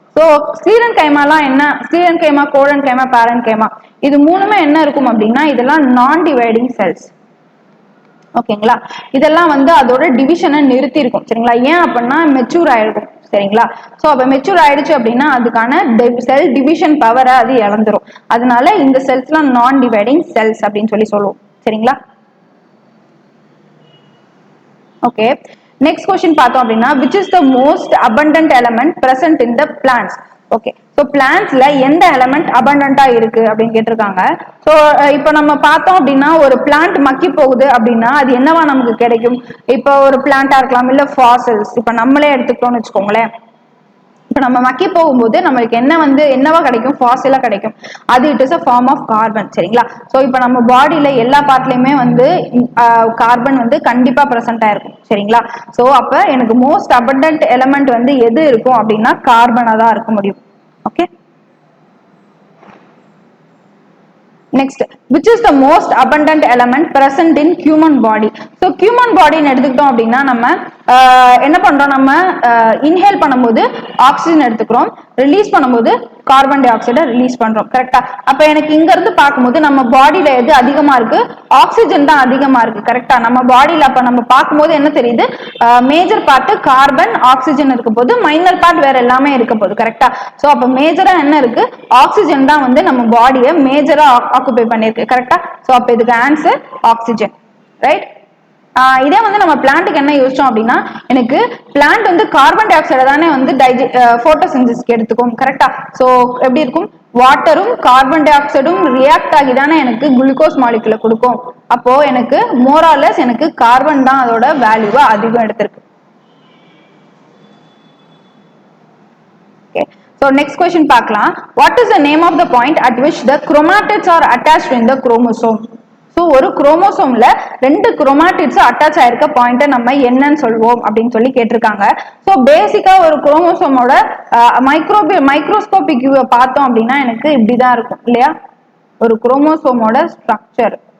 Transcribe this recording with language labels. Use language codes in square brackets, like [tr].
[ta] So ஸ்க்ளீரன் கைமாலாம் என்ன? ஸ்க்ளீரன் கைமா, colon கைமா, பேரன் கைமா, இது மூணுமே என்ன இருக்கும் அப்படின்னா இதெல்லாம் நான் டிவைடிங் செல்ஸ். ஓகேங்களா? இதெல்லாம் வந்து அதோட டிவிஷனை நிறுத்தி இருக்கும். சரிங்களா? ஏன் அப்படின்னா மெச்சூர் ஆயிருக்கும். சரிங்களா? சோ அப்ப மெச்சூர் ஆயிடுச்சு அப்படின்னா அதுக்கான செல் டிவிஷன் பவரை அது இழந்துரும். அதனால இந்த செல்ஸ்லாம் நான் டிவைடிங் செல்ஸ் அப்படின்னு சொல்லி சொல்லுவோம். சரிங்களா? [en] okay, next question [ta] பார்த்தோம் அப்படின்னா [en] which is the most abundant element present in the plants. [ta] Okay, so பிளான்ட்ஸ்ல எந்த எலிமெண்ட் அபண்டன்ட்டா இருக்கு அப்படின்னு கேட்டிருக்காங்க. சோ இப்போ நம்ம பார்த்தோம் அப்படின்னா ஒரு பிளான்ட் மக்கி போகுது அப்படின்னா அது என்னவா நமக்கு கிடைக்கும்? இப்போ ஒரு பிளான்ட்டா இருக்கலாம், இல்ல ஃபாசில்ஸ். இப்போ நம்மளே எடுத்துக்கிட்டோம்னு வச்சுக்கோங்களேன். இப்போ நம்ம மக்கி போகும்போது நம்மளுக்கு என்ன வந்து என்னவா கிடைக்கும்? ஃபாசிலா கிடைக்கும். அது [en] It is a form of carbon. [ta] சரிங்களா? ஸோ இப்போ நம்ம பாடியில எல்லா பார்ட்லயுமே வந்து கார்பன் வந்து கண்டிப்பா பிரசன்ட் ஆயிருக்கும். சரிங்களா? ஸோ அப்ப எனக்கு மோஸ்ட் அபண்டன்ட் எலிமெண்ட் வந்து எது இருக்கும் அப்படின்னா கார்பனா தான் இருக்க முடியும். [en] Okay, next, which is the most abundant element present in human body? [ta] So human body எடுத்துக்கிட்டோம் அப்படின்னா நம்ம என்ன பண்றோம்? நம்ம இன்ஹேல் பண்ணும்போது ஆக்சிஜன் எடுத்துக்கிறோம், ரிலீஸ் பண்ணும்போது கார்பன் டை ஆக்சைடை ரிலீஸ் பண்றோம். கரெக்டா? அப்ப எனக்கு இங்க இருந்து பார்க்கும்போது நம்ம பாடியில எது அதிகமா இருக்கு? ஆக்சிஜன் தான் அதிகமா இருக்கு. கரெக்டா? நம்ம பாடியில அப்ப நம்ம பார்க்கும்போது என்ன தெரியுது? மேஜர் பார்ட் கார்பன் ஆக்சிஜன் இருக்க போது, மைனர் பார்ட் வேற எல்லாமே இருக்க போகுது. கரெக்டா? சோ அப்ப மேஜரா என்ன இருக்கு? ஆக்சிஜன் தான் வந்து நம்ம பாடியை மேஜரா ஆக்குபை பண்ணிருக்கு. கரெக்டா? சோ அப்ப இதுக்கு ஆன்சர் ஆக்சிஜன். ரைட்? இதே வந்து நம்ம பிளான்ட்டுக்கு என்ன யோசிச்சோம் அப்படின்னா எனக்கு பிளான்ட் வந்து கார்பன் டை ஆக்சைடை தானே வந்து போட்டோசிந்தசிஸ்க்கு எடுத்துக்கும். கரெக்டா? சோ எப்படி இருக்கும்? வாட்டரும் கார்பன் டை ஆக்சைடும் ரியாக்ட் ஆகி தானே எனக்கு குளுக்கோஸ் மாலிகுலை கொடுக்கும். அப்போ எனக்கு மோராலஸ் எனக்கு கார்பன் தான் அதோட வேல்யூவை அதிகம் எடுத்திருக்கு. [en] Okay. So next question [ta] பார்க்கலாம். [en] What is the name of the point at which the chromatids are attached in the chromosome? [ta] So ஒரு குரோமோசோம்ல ரெண்டு குரோமாட்டிட்ஸ் அட்டாச் ஆயிருக்க பாயிண்ட நம்ம என்னன்னு சொல்லுவோம் அப்படின்னு சொல்லி கேட்டிருக்காங்க. ஸோ பேசிக்கா ஒரு குரோமோசோமோட மைக்ரோஸ்கோபிக் வியூவை பார்த்தோம் அப்படின்னா எனக்கு இப்படிதான் இருக்கும் இல்லையா? ஒரு குரோமோசோமோட ஸ்ட்ரக்சர்.